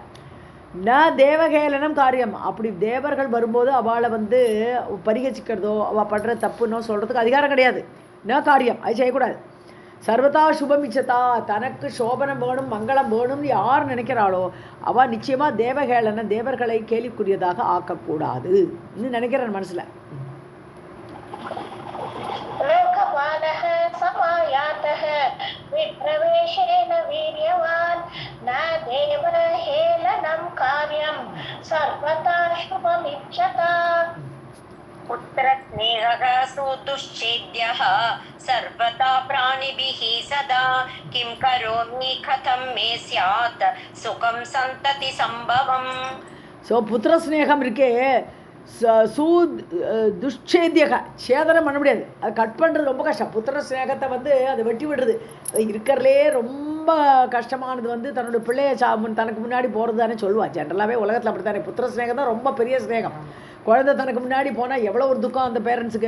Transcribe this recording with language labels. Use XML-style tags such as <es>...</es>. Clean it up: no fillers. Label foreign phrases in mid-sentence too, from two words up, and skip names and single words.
<sa>न देवहेलनं कार्यम्,</sa> <ta>அப்படி தேவர்கள் வரும்போது அவளை வந்து பரிகசிக்கிறதோ அவள் பண்ணுற தப்புன்னோ சொல்கிறதுக்கு அதிகாரம் கிடையாது.</ta> <sa>न कार्यम्,</sa> <ta>அது செய்யக்கூடாது.</ta> <sa>सर्वदा शुभम् इच्छता,</sa> <ta>தனக்கு சோபனம் வேணும் மங்களம் வேணும்னு யார் நினைக்கிறாளோ அவள் நிச்சயமாக தேவகேளன, தேவர்களை கேலிக்குரியதாக ஆக்கக்கூடாது நினைக்கிறேன் மனசில்.</ta> <sa>लोकपालः समायातः विप्रवेशेन वीर्यवान् न देवहेलनं कार्यं सर्वदा शुभमिच्छता. पुत्रस्नेहः सुदुश्चेद्यः सर्वदा प्राणिभिः सदा किं करोमि कथं मे स्यात् सुखं सन्तति सम्भवम्.</sa> <ta>ஸோ புத்திரஸ்நேகம் இருக்கே</ta> <sa>सु दुश्छेद्यः</sa> <ta>சேதனம் பண்ண முடியாது, அது கட் பண்ணுறது ரொம்ப கஷ்டம். புத்திர ஸ்நேகத்தை வந்து அதை வெட்டி விடுறது அது இருக்கிறதுலே ரொம்ப கஷ்டமானது வந்து தன்னோட பிள்ளைய தனக்கு முன்னாடி போகிறது தானே சொல்லுவாள். ஜென்ரலாகவே உலகத்தில் அப்படி தானே, புத்திர ஸ்நேகம் தான் ரொம்ப பெரிய ஸ்நேகம். குழந்தை தனக்கு முன்னாடி போனால் எவ்வளோ ஒரு துக்கம் அந்த பேரண்ட்ஸுக்கு.</ta>